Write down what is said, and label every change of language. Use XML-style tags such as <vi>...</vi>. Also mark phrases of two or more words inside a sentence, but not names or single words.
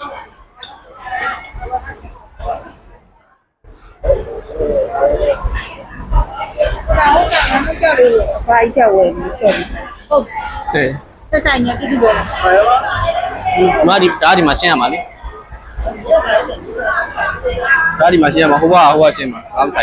<zh>然后他们叫你发一下我也没叫你。哦，对。这3年就是我。</zh> <my>မဒီမှာရှင်းရမှာလေဒါဒီမှာရှင်းရမှာဟိုကရှင်းမှာအားမဆိုင်</my>